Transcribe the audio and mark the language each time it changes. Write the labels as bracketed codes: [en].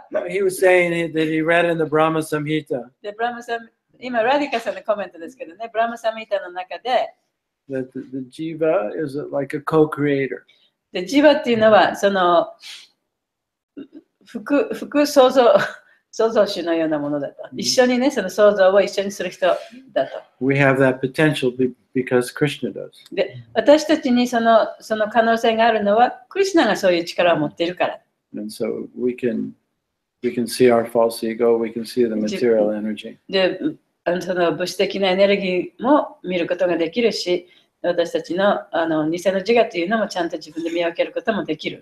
[en] He was saying that he read in the Brahma Samhita [ja] で、ブラムサ今、ラディカさんのコメントですけどね、ブラムサミータの中で、 [en] that the jiva is like a co-creator. [ja] で、ジバっていうのは、その、副創造主のようなものだと。一緒にね、その創造を一緒にする人だと。 [en] We have that potential because Krishna does. [ja] で、私たちにその可能性があるのは、クリシュナがそういう力を持っているから。 [en] And so we can see our false ego, we can see the material energy. [ja] で、その物質的なエネルギーも見ることができるし、私たちの偽の自我というのもちゃんと自分で見分けることもできる。